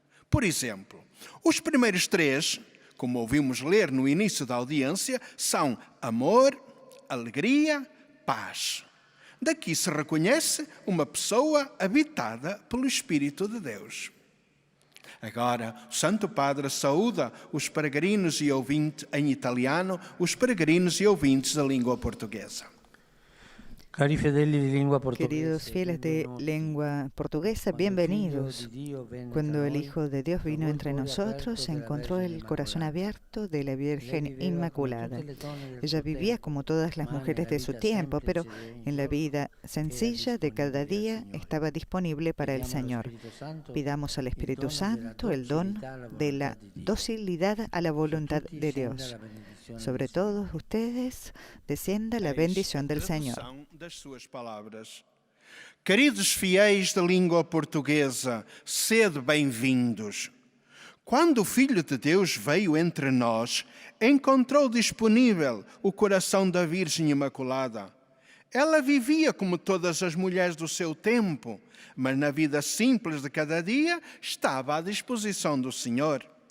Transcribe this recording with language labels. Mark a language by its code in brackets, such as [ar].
[pt] Por exemplo, os primeiros 3, como ouvimos ler no início da audiência, são amor, alegria, paz. Daqui se reconhece uma pessoa habitada pelo Espírito de Deus. Agora, o Santo Padre saúda os peregrinos e ouvintes em italiano, os peregrinos e ouvintes da língua portuguesa. [es] Queridos fieles de lengua portuguesa, bienvenidos. Cuando el Hijo de Dios vino entre nosotros, se encontró el corazón abierto de la Virgen Inmaculada. Ella vivía como todas las mujeres de su tiempo, pero en la vida sencilla de cada día estaba disponible para el Señor. Pidamos al Espíritu Santo el don de la docilidad a la voluntad de Dios. sobre todos ustedes descienda la bendición del Señor. [pt] Das suas palavras. Queridos fiéis da língua portuguesa, sede bem-vindos. Quando o Filho de Deus veio entre nós, encontrou disponível o coração da Virgem Imaculada. Ela vivia como todas as mulheres do seu tempo, mas na vida simples de cada dia estava à disposição do Senhor.